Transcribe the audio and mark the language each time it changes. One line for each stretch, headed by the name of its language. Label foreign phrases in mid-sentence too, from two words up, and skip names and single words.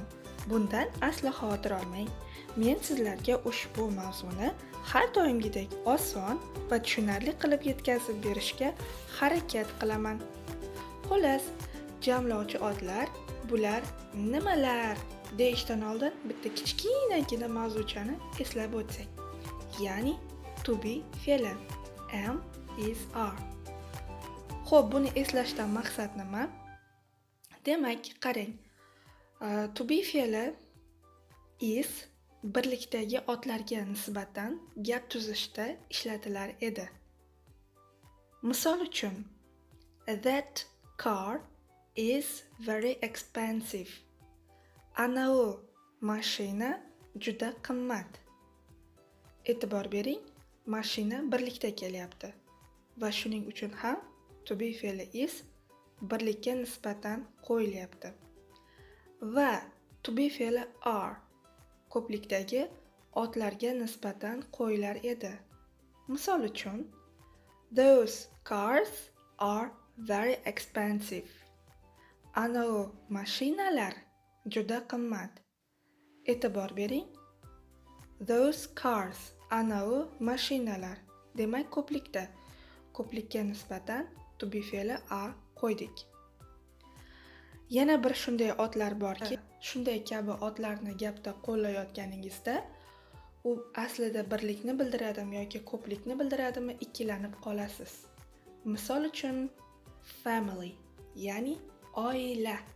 Uzbek: Bundan aslo xavotir olmang. Men sizlarga ushbu mavzuni har doimgidek oson va tushunarli qilib yetkazib berishga harakat qilaman. Xullas, jamlovchi otlar bular nimalar deyishdan oldin bitta kichkinagina mavzuchani eslab o'tsak. Ya'ni
English: to be
Uzbek: fe'li
English: am, is, are.
Uzbek: Xo'p, buni eslashdan maqsad nima? Demak, qarang.
English: To be
Uzbek: fe'li is birlikdagi otlarga nisbatan gap tuzishda ishlatilar edi. Misol uchun,
English: that car is very expensive.
Uzbek: Ana u mashina juda qimmat. E'tibor bering, mashina birlikda kelyapti va shuning uchun ham
English: to be
Uzbek: fe'li is birlikka nisbatan qo'yilyapti. Va
English: to be
Uzbek: fe'li are ko'plikdagi otlarga nisbatan qo'yilar edi. Misol uchun,
English: those cars are very expensive.
Uzbek: Ana u mashinalar juda qimmat. E'tibor bering.
English: Those cars,
Uzbek: ana u mashinalar. Demak, ko'plikka nisbatan
English: to be
Uzbek: fe'li are qo'ydik. Yana bir shunday otlar borki, shunday kabi otlarni gapda qo'llayotganingizda u aslida birlikni bildiradimi yoki ko'plikni bildiradimi ikkilanib qolasiz. Misol uchun, family, ya'ni oila.